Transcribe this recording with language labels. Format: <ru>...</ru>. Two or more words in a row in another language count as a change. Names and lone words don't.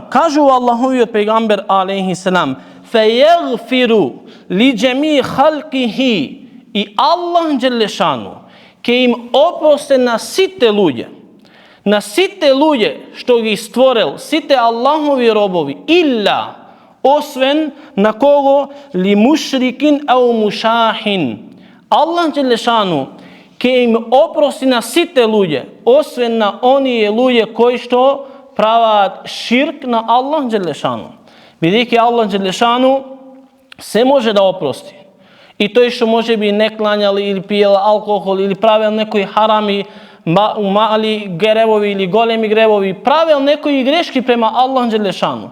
<mk>Кажува Аллаховиот пејгамбер</mk> <ar>عليه السلام: فيغفر لجميع خلقه,</ar> <mk>и Аллах Джелешану ке им опросте на сите луѓе што ги створил, сите Аллахови робови, илла, освен на кого</mk> <ar>لمشرك أو مشاحن.</ar> <mk>Аллах Đelešanu ќе им опрости на сите луѓе, освен на оние луѓе кои што прават ширк на Аллах Đelešanu. Бидејќи Аллах Đelešanu се може да опрости. И тој што може би не кланял или пиел алкохол или правил некои харами, мали гревови или големи гревови, правил некои грешки према Аллах Đelešanu.</mk>